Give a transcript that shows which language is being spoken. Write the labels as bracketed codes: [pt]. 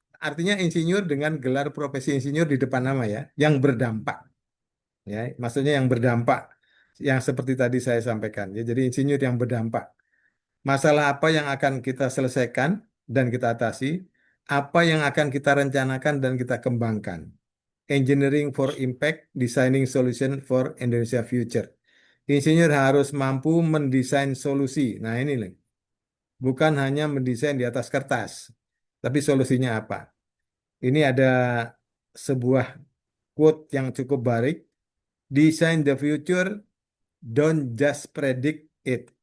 [id] Artinya insinyur dengan gelar profesi insinyur di depan nama ya, yang berdampak. Ya, maksudnya yang berdampak, yang seperti tadi saya sampaikan. Ya, jadi insinyur yang berdampak. Masalah apa yang akan kita selesaikan dan kita atasi, apa yang akan kita rencanakan dan kita kembangkan. [en] Engineering for Impact, Designing Solution for Indonesia Future. [id] Insinyur harus mampu mendesain solusi. Nah, ini nih, bukan hanya mendesain di atas kertas, tapi solusinya apa? Ini ada sebuah quote yang cukup baik. [en] Design the future, don't just predict it.